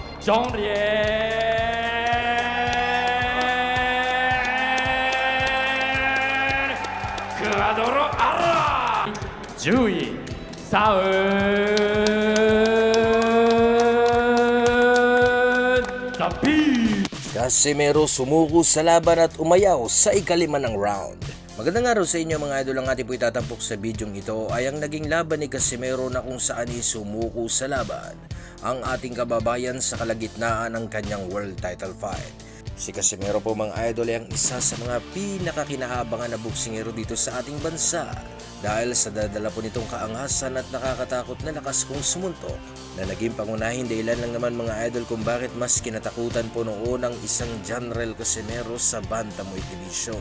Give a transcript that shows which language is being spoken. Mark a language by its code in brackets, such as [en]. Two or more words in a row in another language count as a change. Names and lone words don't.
[tl] John Riel Cuadro Ara 10位サウザピー Casimero sumuko sa laban at umayaw sa ikalima ng round. Magandang araw sa inyo mga idol, ang ating po itatampok sa bidyong ito ay ang naging laban ni Casimero na kung saan sumuko sa laban ang ating kababayan sa kalagitnaan ng kanyang world title fight. Si Casimero po mga idol ay ang isa sa mga pinakakinaabangan na boksingero dito sa ating bansa dahil sa dadala po nitong kaangasan at nakakatakot na lakas kung sumuntok na naging pangunahing dahilan lang naman mga idol kung bakit mas kinatakutan po noon ang isang General Casimero sa Bantamweight Division.